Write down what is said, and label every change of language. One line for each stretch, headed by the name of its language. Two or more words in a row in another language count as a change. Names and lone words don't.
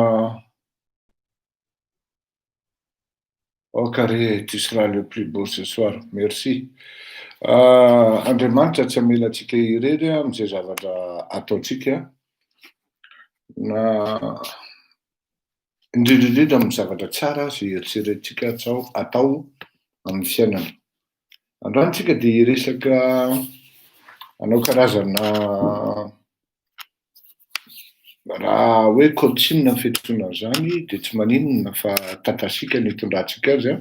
French: oh carré tu seras le plus beau ce soir
Malagasy: merci Andriamanitra tsy hamelantsika irery amin'izay zavatra ataotsika na indrindrindrindra amin'ny zavatra tsara sy eritreretintsika atao amin'ny fiainana. Androany tsika dia hiresaka anao karazana raha hoe coaching ny fitondrana zany dia tsy maninona fa tatasika ny hitondrantsika azy a.